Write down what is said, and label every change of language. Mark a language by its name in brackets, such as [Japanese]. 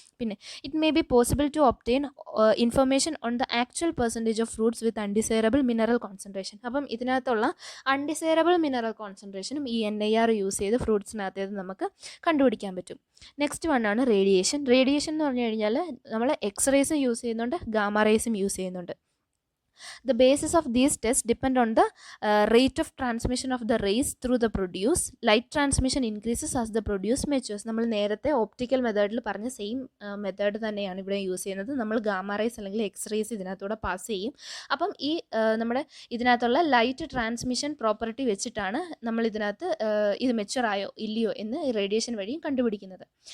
[English] പിന്നെ it may be possible to obtain information on the actual percentage of fruits with undesirable mineral concentration. [Malayalam] അപ്പം ഇതിനകത്തുള്ള undesirable mineral കോൺസെൻട്രേഷനും ഈ NIR use ചെയ്ത് ഫ്രൂട്ട്സിനകത്തേത് നമുക്ക് കണ്ടുപിടിക്കാൻ പറ്റും. Next വണ്ണാണ് radiation. റേഡിയേഷൻ എന്ന് പറഞ്ഞു കഴിഞ്ഞാൽ നമ്മൾ എക്സ്റേസും യൂസ് ചെയ്യുന്നുണ്ട്, ഗാമ റേസും യൂസ് ചെയ്യുന്നുണ്ട്. [English] The basis of these tests depend on the rate of transmission of the rays through the produce. Light transmission increases as the produce matures. [Malayalam] നമ്മൾ നേരത്തെ ഓപ്റ്റിക്കൽ മെത്തേഡിൽ പറഞ്ഞ സെയിം മെത്തേഡ് തന്നെയാണ് ഇവിടെ യൂസ് ചെയ്യുന്നത്. നമ്മൾ ഗാമ റേസ് അല്ലെങ്കിൽ എക്സ്റേസ് ഇതിനകത്തൂടെ പാസ് ചെയ്യും. അപ്പം ഈ നമ്മുടെ ഇതിനകത്തുള്ള ലൈറ്റ് ട്രാൻസ്മിഷൻ പ്രോപ്പർട്ടി വെച്ചിട്ടാണ് നമ്മൾ ഇതിനകത്ത് ഇത് മെച്ചുറായോ ഇല്ലയോ എന്ന് റേഡിയേഷൻ വഴിയും കണ്ടുപിടിക്കുന്നത്.